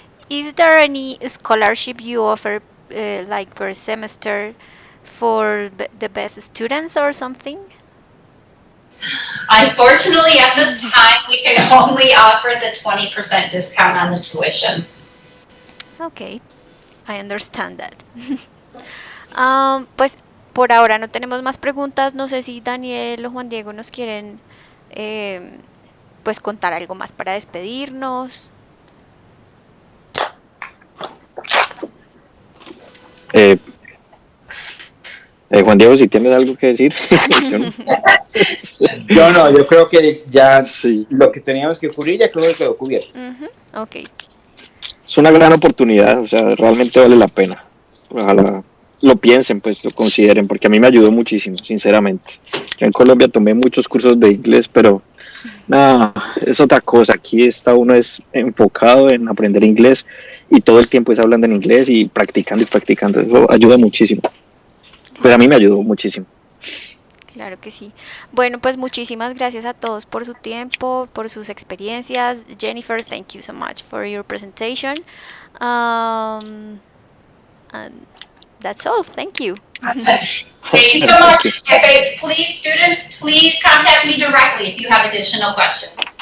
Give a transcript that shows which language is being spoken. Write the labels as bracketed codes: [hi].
[en] Is there any scholarship you offer, like per semester, for the best students or something? Unfortunately, at this time, we can only offer the 20% discount on the tuition. Okay, I understand that. [es] Pues por ahora no tenemos más preguntas. No sé si Daniel o Juan Diego nos quieren pues contar algo más para despedirnos. Juan Diego, si tienes algo que decir. Yo creo que ya Sí. lo que teníamos que cubrir ya creo que quedó cubierto. Ok. Es una gran oportunidad, o sea, realmente vale la pena. Ojalá lo piensen, pues lo consideren, porque a mí me ayudó muchísimo, sinceramente. Yo en Colombia tomé muchos cursos de inglés, pero nada, es otra cosa. Aquí está uno es enfocado en aprender inglés y todo el tiempo es hablando en inglés y practicando y practicando. Eso ayuda muchísimo. Pues a mí me ayudó muchísimo. Claro que sí. Bueno, pues muchísimas gracias a todos por su tiempo, por sus experiencias. [en] Jennifer, thank you so much for your presentation. And that's all. Thank you. Thank you so much. Okay, please, students, please contact me directly if you have additional questions.